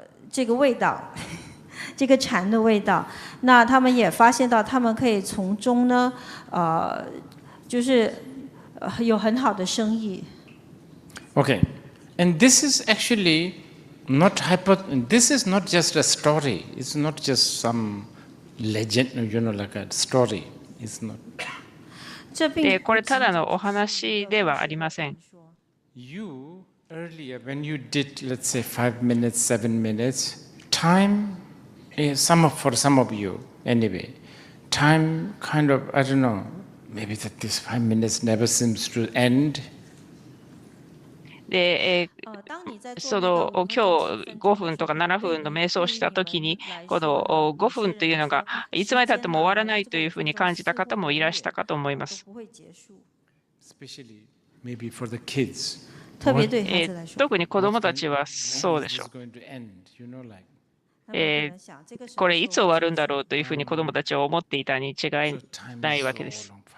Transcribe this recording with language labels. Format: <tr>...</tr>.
<zh>这个味道这个禅的味道，那他们也发现到，他们可以从中呢，就是有很好的生意。</zh> <en>Okay, and this is actually not this is not just a story. It's not just some legend, like a story. It's not.</en> <ja>これただのお話ではありません。</ja> <en>You earlier when you did, let's say, 5 minutes, 7 minutes, time, for some of you anyway, time kind of, I don't know, maybe that this 5 minutes never seems to end.</en> <ja>で、その今日5分とか7分の瞑想をしたときに、この5分というのがいつまでたっても終わらないというふうに感じた方もいらしたかと思います。</ja> <en>Especially maybe for the kids.</en> <ja>特に子どもたちはそうでしょう。これいつ終わるんだろうというふうに子どもたちは思っていたに違いないわけです。</ja>